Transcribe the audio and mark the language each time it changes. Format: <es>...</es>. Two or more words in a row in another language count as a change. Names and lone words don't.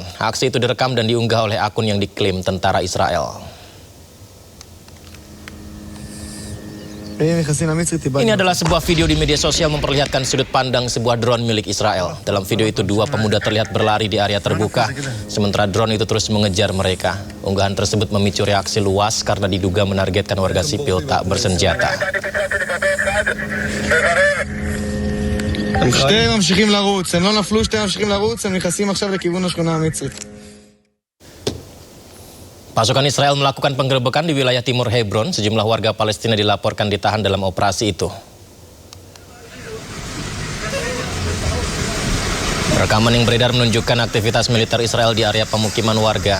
<id>Aksi itu direkam dan diunggah oleh akun yang diklaim tentara Israel. Ini adalah sebuah video di media sosial memperlihatkan sudut pandang sebuah drone milik Israel. Dalam video itu 2 pemuda terlihat berlari di area terbuka, sementara drone itu terus mengejar mereka. Unggahan tersebut memicu reaksi luas karena diduga menargetkan warga sipil tak bersenjata.</id> <he>שתיהם ממשיכים לרוץ, הם לא נפלו, שתיהם ממשיכים לרוץ, הם נכנסים עכשיו לכיוון השכונה המצרית.</he> <id>Pasukan Israel melakukan penggerebekan di wilayah timur Hebron. Sejumlah warga Palestina dilaporkan ditahan dalam operasi itu. Rekaman yang beredar menunjukkan aktivitas militer Israel di area pemukiman warga.</id>